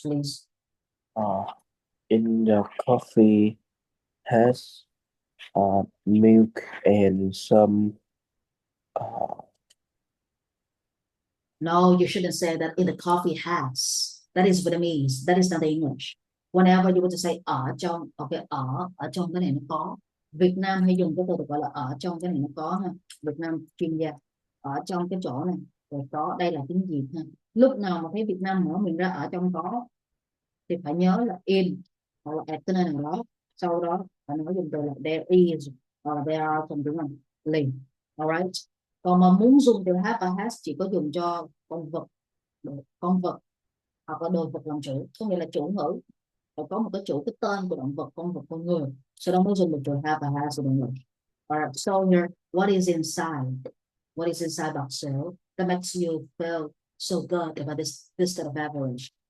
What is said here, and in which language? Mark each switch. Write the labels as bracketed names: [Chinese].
[English] Please. Uh, in the coffee has milk and some uh, No, you shouldn't say that in the coffee has. That is Vietnamese. That is not English. Whenever you want to say [Vietnamese] ở trong, okay, ở trong cái này nó có. Việt Nam hay dùng cái từ được gọi là ở trong cái này nó có ha. Việt Nam chuyên gia. Ở trong cái chỗ này. Rồi có, đây là tiếng Việt ha. Lúc nào mà thấy Việt Nam mở miệng ra ở trong có thì phải nhớ là in hoặc là at cái nơi nào đó. Sau đó phải nói dùng từ là there is hoặc là there are trong tiếng Anh liền. Alright. Còn mà muốn dùng từ have và has chỉ có dùng cho con vật hoặc là đồ vật làm chủ, có nghĩa là chủ ngữ phải có một cái chủ, cái tên của động vật, con vật, con người, sau đó mới dùng được từ have và has của động vật. [English] Alright, so here, what is inside? What is inside box cell that makes you feel so good about this kind of beverage?